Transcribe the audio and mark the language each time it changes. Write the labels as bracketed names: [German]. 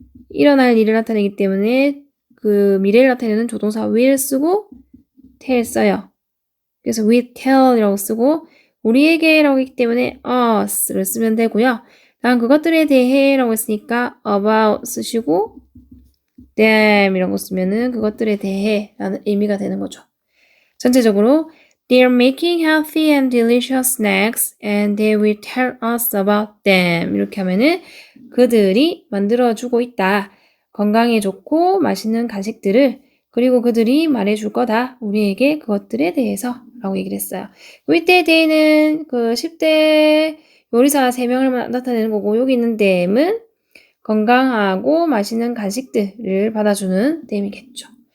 [Korean] 일어날 일을 나타내기 때문에 그 미래를 나타내는 조동사 will 쓰고 tell 써요. 그래서 we tell이라고 쓰고 우리에게 라고 했기 때문에 us를 쓰면 되고요. 다음 그것들에 대해 라고 했으니까 about 쓰시고 them 이라고 쓰면은 그것들에 대해 라는 의미가 되는 거죠. 전체적으로 [English] They're making healthy and delicious snacks and they will tell us about them. [Korean] 이렇게 하면은 그들이 만들어주고 있다. 건강에 좋고 맛있는 간식들을 그리고 그들이 말해줄 거다. 우리에게 그것들에 대해서 라고 얘기를 했어요. 이때 대는 그 10대 요리사 3명을 나타내는 거고 여기 있는 them은 건강하고 맛있는 간식들을 받아주는 them이겠죠.